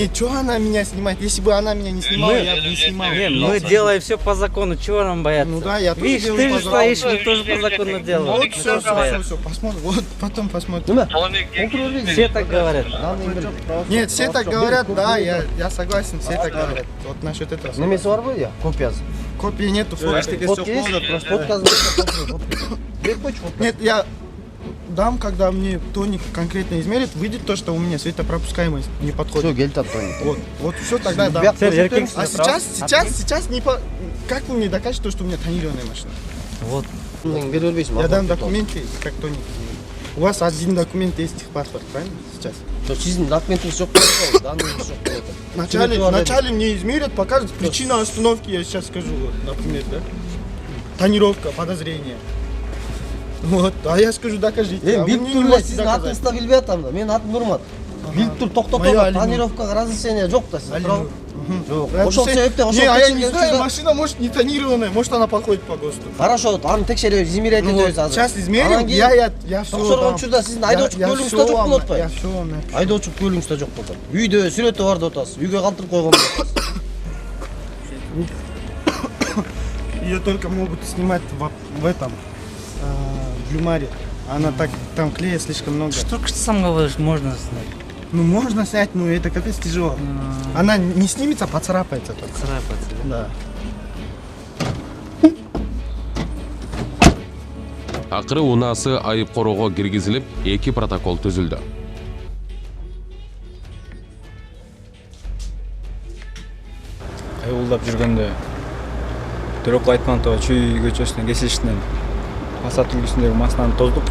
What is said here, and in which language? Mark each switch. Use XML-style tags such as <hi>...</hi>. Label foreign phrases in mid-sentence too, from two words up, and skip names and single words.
<ru>Нет, что она меня снимает? Если бы она меня не снимала, я бы не снимал. Мы делаем все по закону, чего нам бояться? Ну да, я тоже Видишь, делаю ты по же закону. стоишь, мы тоже по закону делаем. Вот, все, посмотрим. Вот, потом посмотрим. Все так говорят. Нет, все так говорят, да, я согласен, все так говорят. Вот насчет этого.</ru> <ky>Немеси бар го, я? Копиясы.</ky> <ru>Копии нету, Фотки есть? Просто фотка. Нет, я дам, когда мне тоник конкретно измерит, выйдет то, что у меня светопропускаемость не подходит. Все, гель тоник. Вот все тогда дам. А сейчас не по... Как вы мне докажете то, что у меня тонированная машина? Вот. Я дам документы, как тоник измерит. У вас один документ есть техпаспорт, правильно? Сейчас.</ru> <ky>Сиздин документиңиз жок болот, данныйыңыз жок болот.</ky> <ru>Вначале мне измерят, покажут причину остановки, я сейчас скажу, вот, например, да? Тонировка, подозрение. Вот, а я скажу, докажите.</ru> <ky>Билип тур, сиздин атыңызды да билбей атам да. Менин атым Нурмат. Билип тур, токтотоп, тонировкага разрешение жок да сизде. Жок. Ошол себептен ошол</ky> <ru>я не знаю, машина может не тонированная, может она подходит по ГОСТу. Хорошо,</ru> <ky>аны текшеребиз, измерять этебиз азыр.</ky> <ru>Сейчас измерим, я все дам.</ru> <ky>Учурда сиздин айдоочу көлүңүз да жок болот атпайбы?</ky> <ru>Я все вам напишу.</ru> <ky>Айдоочу көлүңүз да жок болот. Үйдө сүрөтү бар деп атасыз, үйгө калтырып койгон деп атасыз.</ky> <ru>Ее только могут снимать в этом, в Люмаре. Она так, там клея слишком много. Что сам говоришь, можно снять? Ну можно снять, но это капец тяжело. Она не снимется, а поцарапается только. Царапается, да?</ru> <ky>Акыры унаасы айып короого киргизилип, 2 протокол түзүлдү. Айылдап жүргөндө Төрөкул Айтматова Чүй көчөсүнүн кесилишинен Пассат үлгүсүндөгү машинаны тоздук.</ky>